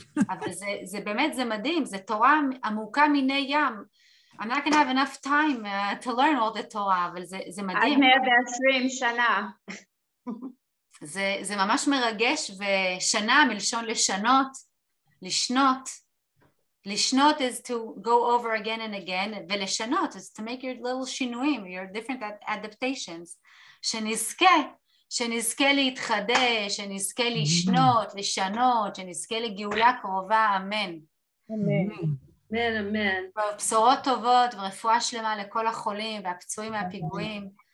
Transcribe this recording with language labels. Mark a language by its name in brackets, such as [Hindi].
[Hebrew] אבל זה באמת, זה מדהים, זה תורה עמוקה מיני ים. [English] I'm not going to have enough time to learn all the Torah, [Hebrew] אבל זה מדהים. עד 120 שנה. זה ממש מרגש, ושנה מלשון לשנות, לשנות. [English] לשנות is to go over again and again, ולשנות is to make your little שינויים, your different adaptations. [Hebrew] שנזכה להתחדש, שנזכה לשנות, לשנות, שנזכה לגאולה קרובה, אמן. אמן. אמן, אמן. בשורות טובות ורפואה שלמה לכל החולים והפצועים מהפיגועים.